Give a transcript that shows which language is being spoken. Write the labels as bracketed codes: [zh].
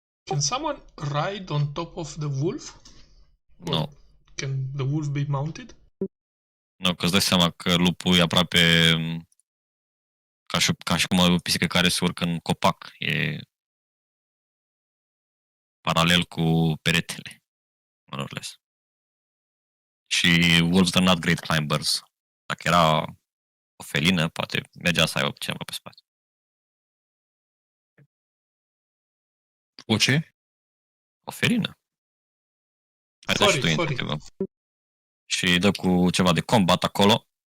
[en] Can someone ride on top of the wolf? Or [ro] Nu. [en] can the wolf be mounted? [ro] Nu, că îți dai seama că lupul e aproape ca și cum o pisică care se urcă în copac. E paralel cu peretele. [en] More or less. Și wolves are not great climbers. [ro] Dacă era o felină, poate mergea să aibă ceva pe spate. O ce? O felină. Hai da și tu inițiativă. Și dă cu ceva de combat acolo.